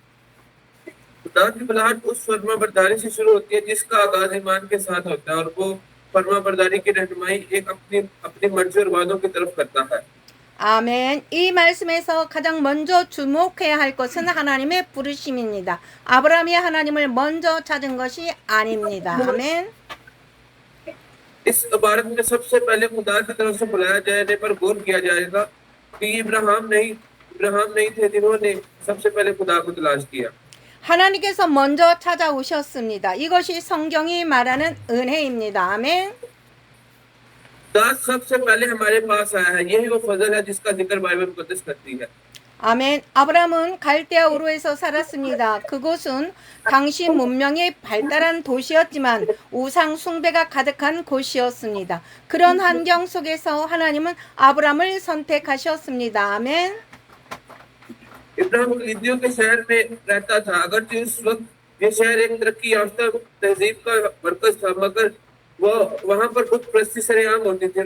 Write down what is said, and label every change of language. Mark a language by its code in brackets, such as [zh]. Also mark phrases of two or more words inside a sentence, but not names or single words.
[ko] 아멘. [ur] خدا کی بلاہٹ اس فرمابرداری سے شروع ہوتی ہے جس کا آغاز ایمان کے ساتھ ہوتا ہے اور وہ فرمابرداری کی رہنمائی ایک اپنی اپنی مرضی اور وعدوں کی طرف کرتا ہے. [ko] 아멘. 이 말씀에서 가장 먼저 주목해야 할 것은 하나님의 부르심입니다. 아브라함이 하나님을 먼저 찾은 것이 아닙니다. 아멘. [ur] اس عبارت میں سب سے پہلے خدا کی طرف سے بلایا جانے پر غور کیا جائے گا کہ ابراہیم نہیں تھے جنہوں نے سب سے پہلے خدا کو تلاش کیا. [ko] 하나님께서 먼저 찾아오셨습니다. 이것이 성경이 말하는 은혜입니다. 아멘. [ur] خدا سب سے پہلے ہمارے پاس آیا ہے، یہی وہ فضل ہے جس کا ذکر بائبل مقدس کرتی ہے. [ko] 아멘. 아브라함은 갈대아 우르에서 살았습니다. 그곳은 당시 문명이 발달한 도시였지만 우상 숭배가 가득한 곳이었습니다. 그런 환경 속에서 하나님은 아브라함을 선택하셨습니다. 아멘. [ur] ابراہیم کلدیوں کے شہر میں رہتا تھا، اگرچہ اس وقت یہ شہر ایک ترقی یافتہ تہذیب کا مرکز تھا، مگر وہ وہاں پر بت پرستی سرعام ہوتی تھی.